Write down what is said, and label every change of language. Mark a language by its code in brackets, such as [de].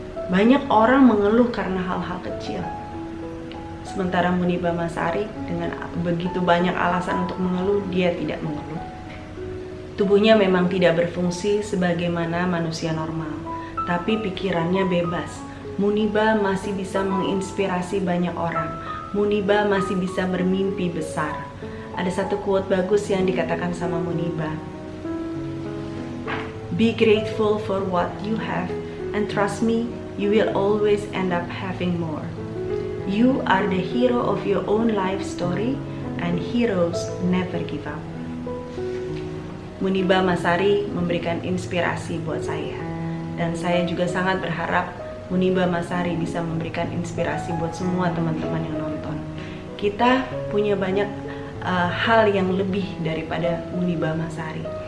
[id] Banyak orang mengeluh karena hal-hal kecil. Sementara Muniba Masari dengan begitu banyak alasan untuk mengeluh, dia tidak mengeluh. Tubuhnya memang tidak berfungsi sebagaimana manusia normal, tapi pikirannya bebas. Muniba masih bisa menginspirasi banyak orang. Muniba masih bisa bermimpi besar. Ada satu quote bagus yang dikatakan sama Muniba. [en] Be grateful for what you have and trust me, you will always end up having more. You are the hero of your own life story and heroes never give up. [id] Muniba Masari memberikan inspirasi buat saya, dan saya juga sangat berharap Muniba Masari bisa memberikan inspirasi buat semua teman-teman yang nonton. Kita punya banyak hal yang lebih daripada Muniba Masari.